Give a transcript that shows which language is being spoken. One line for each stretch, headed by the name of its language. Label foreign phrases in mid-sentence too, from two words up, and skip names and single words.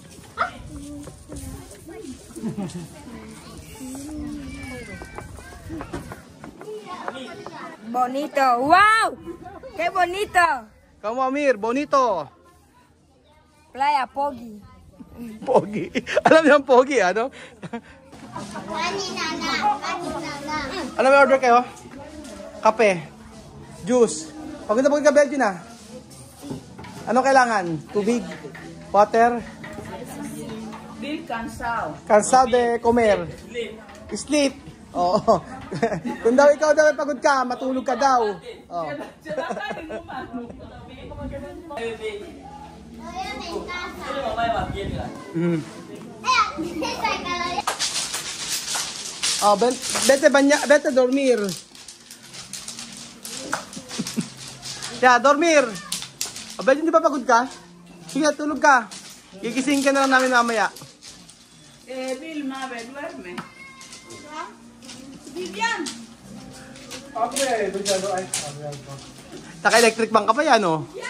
Spanish: Bonito. ¡Wow! ¡Qué bonito! Come Amir, bonito.
Filipino: Playa Pogi. Pogi. Alam niyo ang pogi, ano? Kanina na. Ano may order kayo? Kape. Juice. Pagod ka Belgian na. Ano kailangan? Tubig? Water?
Spanish: Bill cansado. Cansado de comer.
Filipino: Sleep. Oo. Kung daw ikaw daw pagod ka, matulog ka daw. Oh. Mm.
Spanish: Oh, vete dormir. Ya, dormir.
Filipino: Oh, Belgian, di ba pagod ka? Sige, tulog ka. Gigising ka na lang namin mamaya.
Spanish: Bill, Mabe, duerme. Vivian.
Filipino: Okay, Bigano ay. Naka-electric bank ka pa yan, oh.